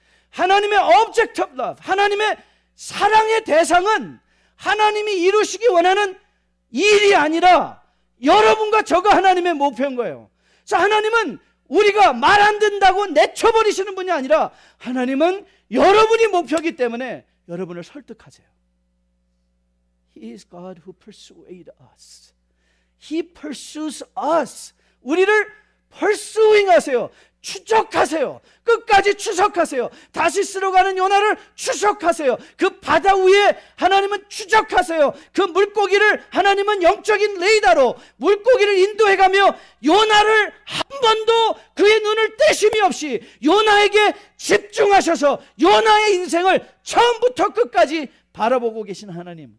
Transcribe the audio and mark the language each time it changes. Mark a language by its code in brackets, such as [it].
[ko] 하나님의 [en] object of love, [ko] 하나님의 사랑의 대상은 하나님이 이루시기 원하는 일이 아니라 여러분과 저가 하나님의 목표인 거예요. 그래서 하나님은 우리가 말 안 된다고 내쳐버리시는 분이 아니라 하나님은 여러분이 목표이기 때문에 여러분을 설득하세요. [en] He is God who persuades us. He pursues us. [ko] 우리를 pursuing 하세요. 추적하세요. 끝까지 추적하세요. 다시스로 가는 요나를 추적하세요. 그 바다 위에 하나님은 추적하세요. 그 물고기를 하나님은 영적인 레이더로 물고기를 인도해가며 요나를 한 번도 그의 눈을 떼심이 없이 요나에게 집중하셔서 요나의 인생을 처음부터 끝까지 바라보고 계신 하나님.